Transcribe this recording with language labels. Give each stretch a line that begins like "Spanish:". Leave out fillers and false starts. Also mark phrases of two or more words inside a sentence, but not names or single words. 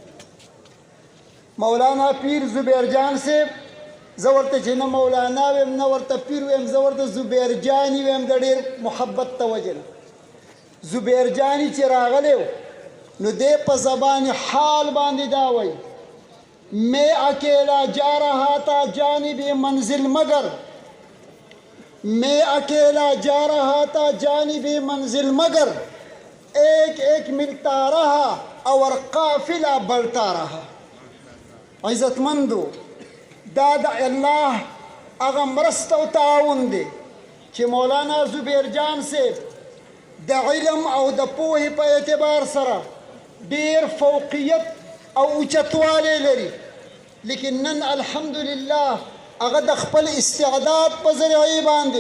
Pashto: مولانا پیر زبیر جان صاحب، زه ورته چې نه مولانا ویم نه ورته پیر ویم، زه ورته زبیر جاني ویم د ډېر محبت ته وجه نه. زبیر جاني چې راغلی و نو دی په زبان حال باندې دا وایي
Urdu: میں اکیلا جا رہا تھا جانب منزل مگر، میں اکیلا جا رہا تھا جانب منزل مگر، ایک ایک ملتا رہا اور قافلہ بڑھتا رہا.
Pashto: عزت مندو، دا د الله هغه مرسته او تعاون دی چې مولانا زبیر جان صاحب د علم او د پوهې په اعتبار سره ډېر فوقیت او اوچتوالی لري، لیکن نن الحمدلله هغه د خپل استعداد په ذریعې باندې